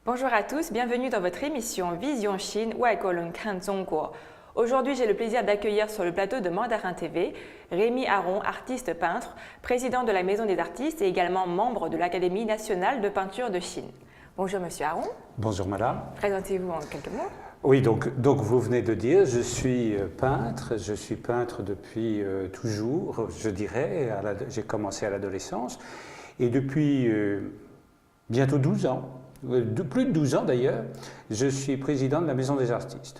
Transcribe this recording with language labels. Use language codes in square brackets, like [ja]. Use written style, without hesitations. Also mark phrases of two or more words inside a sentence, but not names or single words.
[fr] Bonjour à tous, bienvenue dans votre émission Vision Chine, [zh] 外国人看中国. [fr] Aujourd'hui, j'ai le plaisir d'accueillir sur le plateau de Mandarin TV Rémi Aron, artiste peintre, président de la Maison des artistes et également membre de l'Académie nationale de peinture de Chine. Bonjour Monsieur Aron. Bonjour Madame. Présentez-vous en quelques mots. Oui, donc vous venez de dire, je suis peintre depuis toujours, je dirais, j'ai commencé à l'adolescence, et depuis bientôt 12 ans, plus de 12 ans d'ailleurs, je suis président de la Maison des artistes.